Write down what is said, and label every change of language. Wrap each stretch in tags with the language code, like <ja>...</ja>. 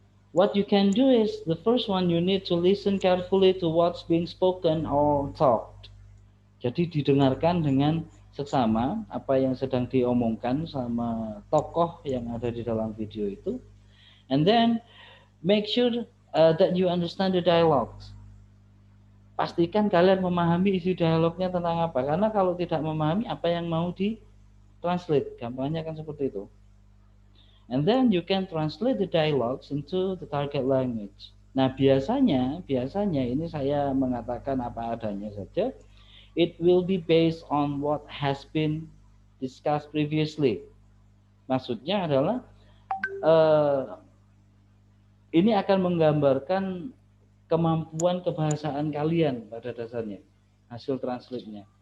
<en>What you can do is the first one, you need to listen carefully to what's being spoken or talked.</en> <id>Jadi didengarkan dengan seksama apa yang sedang diomongkan sama tokoh yang ada di dalam video itu.</id> <en>And then make sure that you understand the dialogues.</en> <id>Pastikan kalian memahami isi dialognya tentang apa. Karena kalau tidak memahami apa yang mau di-translate, gampangnya kan seperti itu.</id> <en>And then you can translate the dialogues into the target language.</en> <id>Nah, biasanya ini saya mengatakan apa adanya saja.</id> <en>It will be based on what has been discussed previously.</en> <id>Maksudnya adalah ini akan menggambarkan kemampuan kebahasaan kalian pada dasarnya, hasil translate-nya.</id>